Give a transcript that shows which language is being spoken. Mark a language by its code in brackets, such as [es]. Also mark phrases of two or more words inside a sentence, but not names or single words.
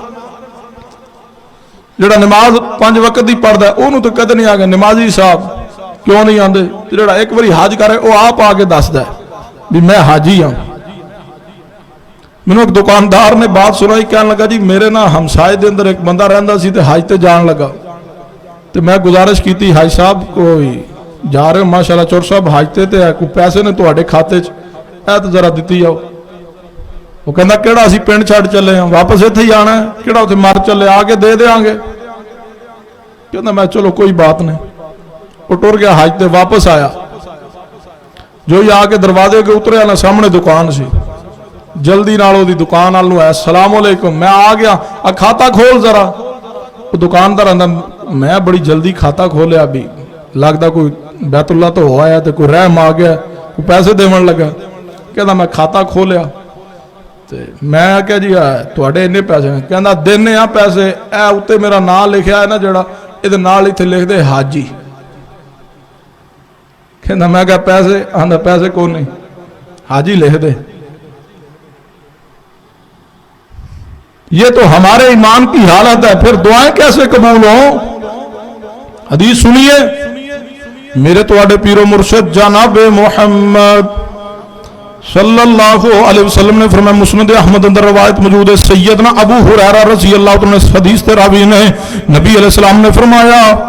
[pa] جڑا نماز 5 وقت دی پڑھدا ہے انہوں تو کدے نہیں آگے نمازی صاحب کیوں نہیں آندے، جڑا ایک باری حج کرے وہ آپ آگے دسدا ہے بھی میں حاجی ہوں۔ میں نے ایک دکاندار نے بات سنائی، کہنے لگا جی میرے نا ہمسائے دے اندر ایک بندہ رہندا سی تے حج تے جان لگا، تے میں گزارش کیتی حاج صاحب کوئی جا رہے ہو ماشاءاللہ چور صاحب حج تے کوئی پیسے نے تواڈے کھاتے چ اے تے ذرا دتی جاؤ۔ وہ کہندا کیڑا اسی پنڈ چھڈ چلے ہاں واپس ایتھے ہی آنا ہے، کیڑا اوتھے مر چلے آ کے دے دیاں گے۔ کہندا میں چلو کوئی بات نہیں، وہ ٹر گیا حج تے واپس آیا، جو ہی آ کے دروازے کے اتریا نا سامنے دکان سی، جلدی نالو دی دکان نال ہے السلام علیکم، میں آ گیا کھاتا کھول ذرا۔ وہ دکاندار آندا میں بڑی جلدی کھاتا کھولیا بھی لگتا کوئی بیت اللہ تو ہوا ہے تو کوئی رحم آ گیا کوئی پیسے دیون لگا۔ کہندا میں کھاتا کھولیا تے میں کہا جی تواڈے اتنے پیسے ہیں؟ کہندا دینے آ پیسے، اے اوتے میرا نام لکھیا ہے نا جڑا یہ نال ایتھے لکھ دے حاجی۔ کہندا میں کہا پیسے؟ آندا پیسے کون نہیں، حاجی لکھ دے۔ [ur] یہ تو ہمارے ایمان کی حالت ہے، پھر دعائیں کیسے قبول ہوں؟ [pa] حدیث سنیے میرے تواڈے پیر و مرشد جناب محمد صلی اللہ علیہ وسلم نے فرمایا، مسند احمد اندر روایت موجود ہے، سیدنا ابو ہریرہ رضی اللہ عنہ حدیث تے راوی نے نبی علیہ السلام نے فرمایا